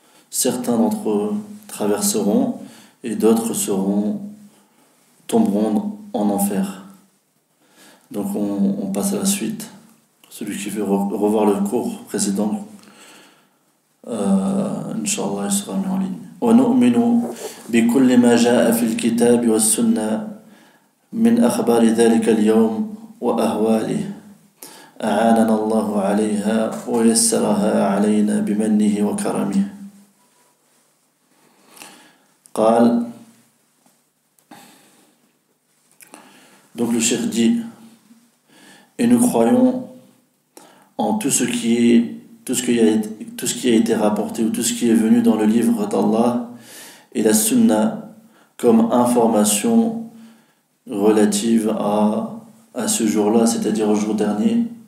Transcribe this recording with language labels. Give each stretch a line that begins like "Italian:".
French: Certains d'entre eux traverseront et d'autres tomberont en enfer. Donc on passe à la suite. Celui qui veut revoir le cours précédent, Inch'Allah, il sera mis en ligne.
Arabic: وَنُؤْمِنُ بِكُلِّ مَا جَاءَ فِي الْكِتَابِ وَالسُّنَّةِ من أخبار ذلك اليوم وأهواله أعاننا الله عليها ويسرها علينا بمنه وكرمه.
French: قال, donc le cheikh dit, et nous croyons en tout ce qui a été rapporté ou tout ce qui est venu dans le livre d'Allah et la sunna comme information relative à ce jour-là, c'est-à-dire au jour dernier,